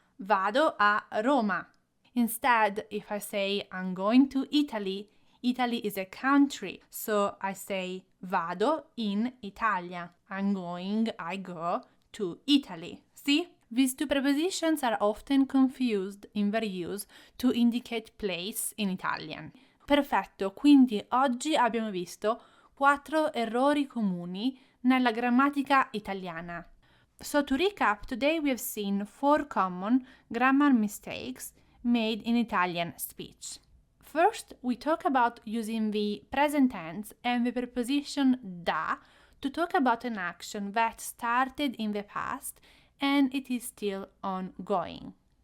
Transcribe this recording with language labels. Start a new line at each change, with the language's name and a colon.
Italian: Vado a Roma.
English: Instead, if I say I'm going to Italy, Italy is a country, so I say
Italian: vado in Italia.
English: I go to Italy. See? These two prepositions are often confused in their use to indicate place in Italian.
Italian: Perfetto, quindi oggi abbiamo visto 4 errori comuni nella grammatica italiana.
English: So to recap, today we have seen 4 common grammar mistakes made in Italian speech. First, we talk about using the present tense and the preposition da to talk about an action that started in the past and it is still ongoing.